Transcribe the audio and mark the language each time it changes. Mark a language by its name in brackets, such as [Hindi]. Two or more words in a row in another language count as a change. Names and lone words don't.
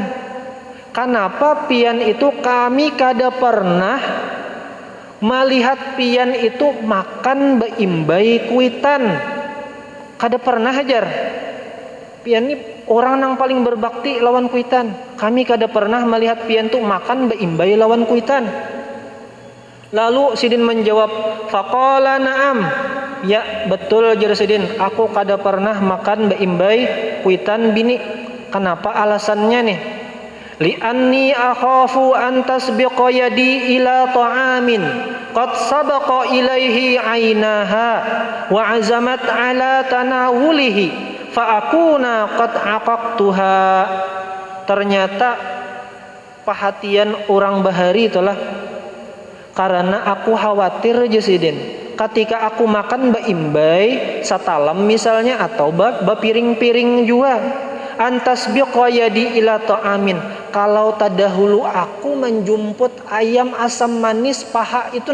[Banjar] Kenapa pian itu kami kada pernah melihat pian itu makan beimbai kuitan. Kada pernah ajar. Pian ini orang yang paling berbakti lawan kuitan. Kami kada pernah melihat pian tuh makan beimbai lawan kuitan. Lalu Sidin menjawab, [Arabic] فقال نعم. [Banjar] Ya betul jar Sidin, aku kada pernah makan beimbai kuitan bini. Kenapa alasannya nih? [Arabic] لأني أخاف أن تسبق يدي إلى طعام قد سبق إليه عينها وعزمت على تناوله فأكون قد عققتها. [Banjar] Ternyata perhatian orang bahari itulah karena aku khawatir Jasidin ketika aku makan beimbai satalam misalnya atau bepiring-piring juga [Arabic] أن تسبق يدي إلى طعام, [Banjar] kalau tadahulu aku menjumput ayam asam manis paha itu.